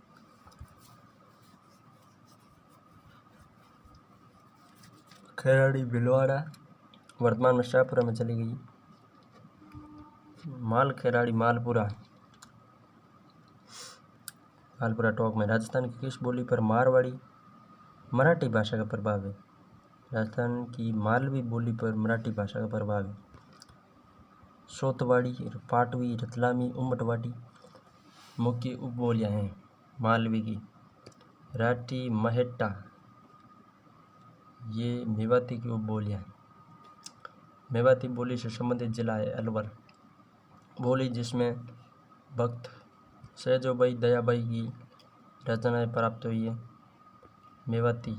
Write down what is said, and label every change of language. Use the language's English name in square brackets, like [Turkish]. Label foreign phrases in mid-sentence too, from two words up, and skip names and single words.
[Hindi] खराड़ी भीलवाड़ा वर्तमान में शाहपुरा में चली गई। माल खराड़ी मालपुरा टोंक में। राजस्थान की किस बोली पर मारवाड़ी मराठी भाषा का प्रभाव है? राजस्थान की मालवी बोली पर मराठी भाषा का प्रभाव है। सोतवाड़ी, पाटवी, रतलामी, उमटवाटी मुख्य उपबोलियां हैं मालवी की। राठी, महेट्टा ये मेवाती की उपबोलियां हैं। मेवाती बोली से संबंधित जिला है अलवर। बोली जिसमें भक्त सहजोबाई दयाबाई की रचनाएं प्राप्त हुई है मेवाती।